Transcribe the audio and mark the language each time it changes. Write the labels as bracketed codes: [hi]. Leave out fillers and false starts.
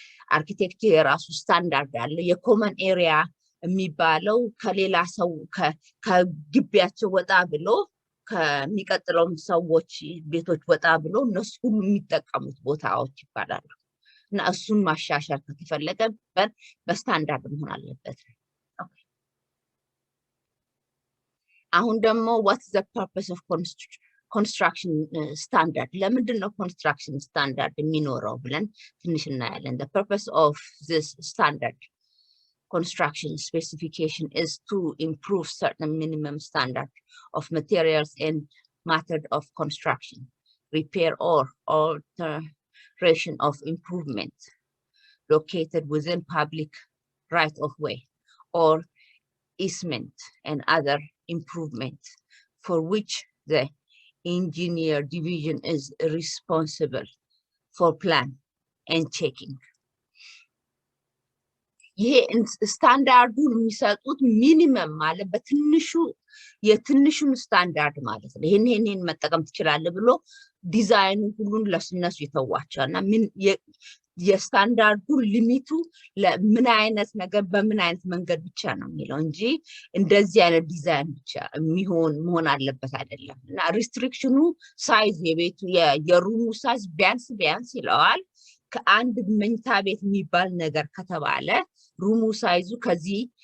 [am] አርክቴክቸር የራሱ ስታንዳርድ አለ። የኮመን ኤሪያ የሚባለው ከሌላ ሰው ከግቢያቸው ወጣ ብሎ ከሚቀጥለው ሰዎች ቤቶች ወጣ ብሎ እነሱ ሁሉ የሚጠቀሙት ቦታዎች ይባላሉ። እና እሱን ማሻሻል ከተፈለገ በስታንዳርድ መሆን አለበት። አሁን ደግሞ [en] what's the purpose of construction standard? [am] ለምንድን ነው construction standard የሚኖረው ብለን ትንሽ እናያለን። [en] The purpose of this standard construction specification is to improve certain minimum standard of materials and method of construction, repair or alteration of improvement located within public right of way or easement and other improvement for which the engineer division is responsible for plan and checking. [am] ይሄ ስታንዳርዱን የሚሰጡት ሚኒመም ማለት በትንሹ የትንሹን ስታንዳርድ ማለት ነው። ይሄን መጠቀም ትችላለህ ብሎ ዲዛይኑ ሁሉን ለስነሱ ይተዋቸዋልና የስታንዳርዱ ሊሚቱ ለምን አይነት ነገር በምን አይነት መንገድ ብቻ ነው የሚለው እንጂ እንደዚህ አይነት ዲዛይን ብቻ መሆን አለበት አይደለም። እና ሪስትሪክሽኑ ሳይዝ የቤቱ የሩሙ ሳይዝ ቢያንስ ይለዋል። ከአንድ መኝታ ቤት የሚባል ነገር ከተባለ ሩሙ ሳይዙ ከዚህ